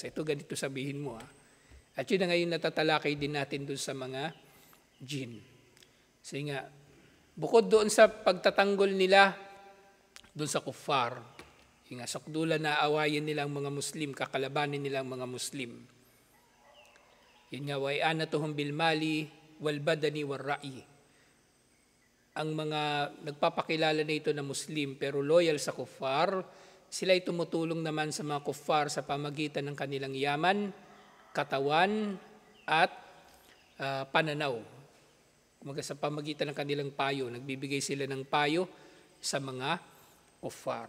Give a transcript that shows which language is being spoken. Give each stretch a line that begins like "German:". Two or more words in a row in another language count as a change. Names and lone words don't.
Filipino: Ito, ganito sabihin mo At yun na ngayon natatalakay din natin doon sa mga jinn. Kasi nga, bukod doon sa pagtatanggol nila doon sa kuffar, yung nga, sakdulan na awayin nila ang mga Muslim, kakalabanin nila ang mga Muslim. Yun nga,
Arabic: وإعانتهم بالمال والبدن والرأي.
Filipino: Ang mga nagpapakilala na ito na Muslim pero loyal sa kuffar, sila ay tumutulong naman sa mga kuffar sa pamagitan ng kanilang yaman, katawan at pananaw. Kumaga sa pamagitan ng kanilang payo, nagbibigay sila ng payo sa mga kuffar.